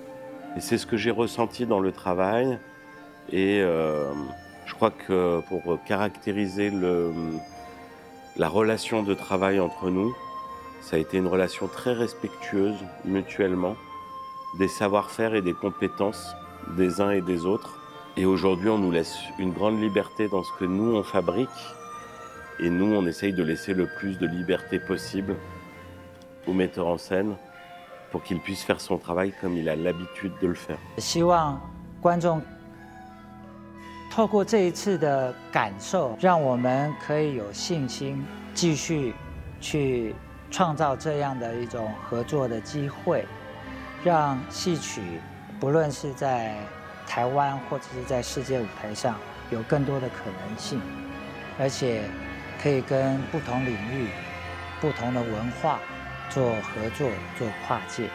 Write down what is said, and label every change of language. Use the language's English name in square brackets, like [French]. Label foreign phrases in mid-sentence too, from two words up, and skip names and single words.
[French] Et c'est ce que j'ai ressenti dans le travail et je crois que pour caractériser la relation de travail entre nous, ça a été une relation très respectueuse mutuellement, des savoir-faire et des compétences des uns et des autres. Et aujourd'hui, on nous laisse une grande liberté dans ce que nous, on fabrique. Et nous, on essaye de laisser le plus de liberté possible au metteur en scène pour qu'il puisse faire son travail comme il a l'habitude de le faire. [Chinese] 希望观众透过这一次的感受，让我们可以有信心继续去创造这样的一种合作的机会，让戏曲不论是在台湾或者是在世界舞台上有更多的可能性，而且可以跟不同领域、不同的文化做合作、做跨界。